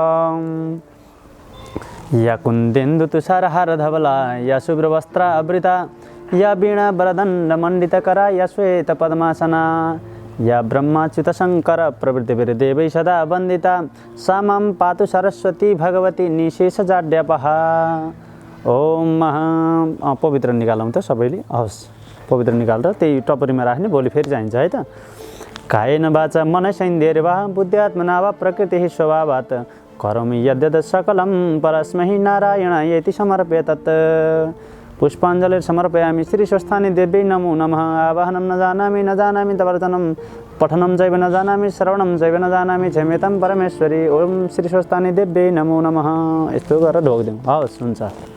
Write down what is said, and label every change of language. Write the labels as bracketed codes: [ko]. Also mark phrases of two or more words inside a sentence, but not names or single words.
[sa] या कुन्देन्दु तुषारहार धवला या शुभ्रवस्त्रावृता या वीणा वरदण्डमण्डितकरा या श्वेत पद्मासना या ब्रह्माच्युत शङ्कर प्रभृतिभिर्देवैः सदा वन्दिता सा मां पातु सरस्वती भगवती निशेषजाड्यापहा। [ne] ओम पवित्र निकालौँ त सबैले, हवस् पवित्र निकालेर त्यही टपरीमा राख्ने, भोलि फेरि चाहिन्छ है त। [sa] कायेन वाचा मनसेन्द्रियैर्वा बुद्ध्यात्मना वा प्रकृतिः स्वभावात् करोमि यद्यत् सकलं परस्मै नारायणायेति समर्प्य तत्। पुष्पाञ्जलिं समर्पयामि। श्री स्वस्थानी देव्यै नमो नमः। आवाहनं न जानामि तवर्तनं पठनं चैव न जानामि श्रवणं चैव न जानामि क्षम्यतां परमेश्वरी। ओम श्री स्वस्थानी देव्यै नमो नमः। [ne] यस्तो गरेर ढोकिदिउँ, हवस् हुन्छ।